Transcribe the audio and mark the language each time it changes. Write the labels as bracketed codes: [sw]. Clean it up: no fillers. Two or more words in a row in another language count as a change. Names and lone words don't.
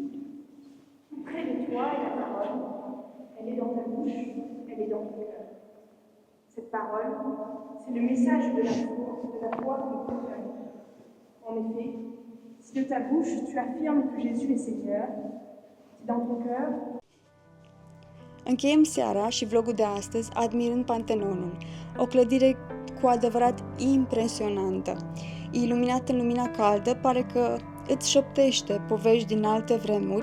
[fr] Tout près de toi est la parole, elle est dans ta bouche, elle est dans ton cœur. Cette parole, c'est le message de la foi que nous proclamons. En effet, si de ta bouche tu affirmes que Jésus est Seigneur, si dans ton cœur [ro] Încheiem seara și vlogul de astăzi admirând Pantenonul, o clădire cu adevărat impresionantă. Iluminat în lumina caldă, pare că îți șoptește povești din alte vremuri.